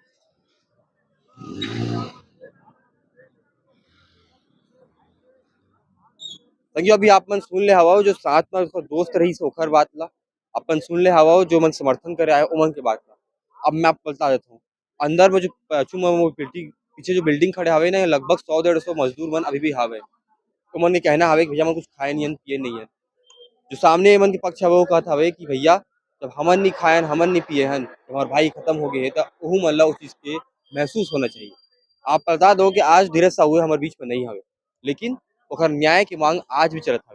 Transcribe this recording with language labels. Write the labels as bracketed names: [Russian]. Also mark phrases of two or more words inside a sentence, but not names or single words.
[Chhattisgarhi] संगी अभी आप मन सुन ले हवा जो साथ में उसका दोस्त रही से ओखर बात ला अपन सुन ले हवा जो मन समर्थन करे आए उमन के बात ला। अब मैं आपको बता देता हूँ, अंदर में जो पीछे जो बिल्डिंग खड़े हवे ना, लगभग 100-150 मजदूर मन अभी भी हवे। उमन के कहना हवे कि भैया मन कुछ खाए नहीं पिए नहीं है। जो सामने मन के पक्ष हवे वो कहत हवे कि भैया जब हमन नहीं खाएन हमन नहीं पिए हन तो हमारे भाई खत्म हो गए तो ओहू मन ला उस चीज के महसूस होना चाहिए। आप बता दो कि आज धीरज साहू हमारे बीच में नहीं हवे, लेकिन ओकर न्याय की मांग आज भी चलत हवे।